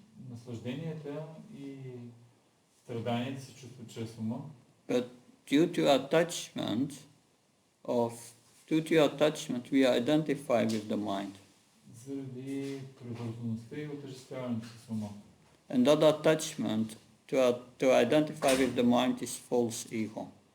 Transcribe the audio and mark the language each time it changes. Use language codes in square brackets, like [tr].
[bg] наслажденията и страданията се чувстват чрез ума, [en] but due to your attachment we identify with the mind. [bg] Заради привързаността и отъждествяването с ума. [en] And that attachment to identify with the mind is false ego.